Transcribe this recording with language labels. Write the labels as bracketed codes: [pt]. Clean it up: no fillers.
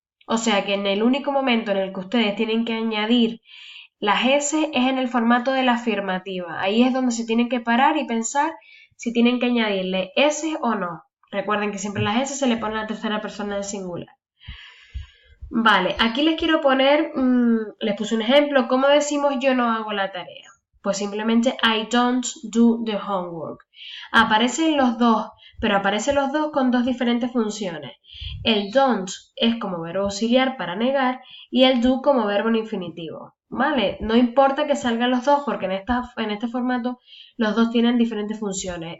[es] O sea que en el único momento en el que ustedes tienen que añadir las S es en el formato de la afirmativa. Ahí es donde se tienen que parar y pensar si tienen que añadirle S o no. Recuerden que siempre las S se le pone a la tercera persona del singular. Vale, aquí les quiero poner, les puse un ejemplo, ¿cómo decimos yo no hago la tarea? Pues simplemente [en] I don't do the homework. [es] Aparecen los dos, pero aparecen los dos con dos diferentes funciones. El don't es como verbo auxiliar para negar y el do como verbo en infinitivo. ¿Vale? No importa que salgan los dos porque en este formato los dos tienen diferentes funciones.